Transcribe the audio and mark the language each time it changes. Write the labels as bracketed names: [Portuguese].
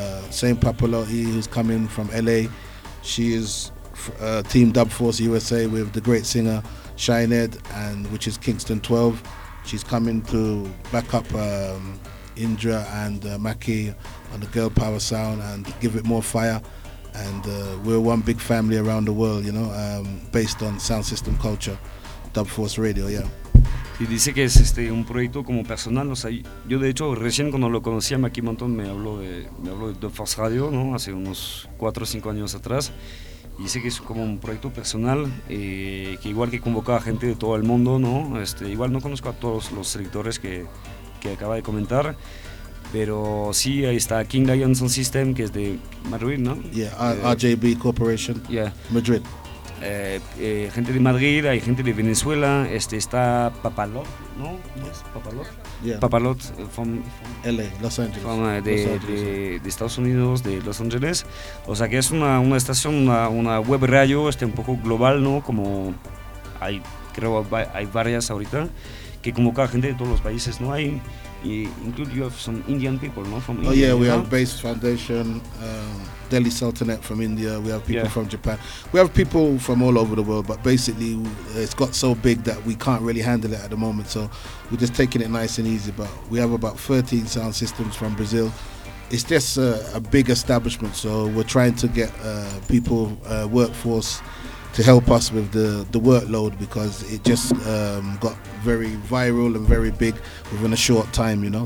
[English] Saint Papalotti, who's coming from LA, she is Team Dubforce USA with the great singer Shined, and which is Kingston 12. She's coming to back up Indra and Mackie on the Girl Power sound and give it more fire. And we're one big family around the world, you know, based on Sound System Culture, Dubforce Radio, yeah. [Spanish] Y dice que es un proyecto como personal, o sea, yo de hecho recién cuando lo conocí a Mackie Monton me habló de Dubforce Radio, ¿no? Hace unos 4 o 5 años atrás. Y dice que es como un proyecto personal, que igual que convoca a gente de todo el mundo, ¿no? Igual no conozco a todos los selectores que acaba de comentar, pero sí, ahí está King Lion Sound System, que es de Madrid, ¿no? [English] Yeah, RJB Corporation, yeah. Madrid. [Spanish] Gente de Madrid, hay gente de Venezuela, está Papalot, ¿no? [English] Yes. Papalot. Yeah. Papalot LA, Los Angeles. [Spanish] De Estados Unidos, de Los Angeles. O sea que es una estación, una web radio, un poco global, ¿no? Como hay varias ahorita, que convoca a gente de todos los países, ¿no? Hay, incluso [English] you have some Indian people, ¿no? From India. Oh yeah, we have Base Foundation, Delhi Sultanate from India, we have people from Japan, we have people from all over the world, but basically it's got so big that we can't really handle it at the moment, so we're just taking it nice and easy. But we have about 13 sound systems from Brazil. It's just a big establishment, so we're trying to get people, workforce, to help us with the workload, because it just got very viral and very big within a short time, you know.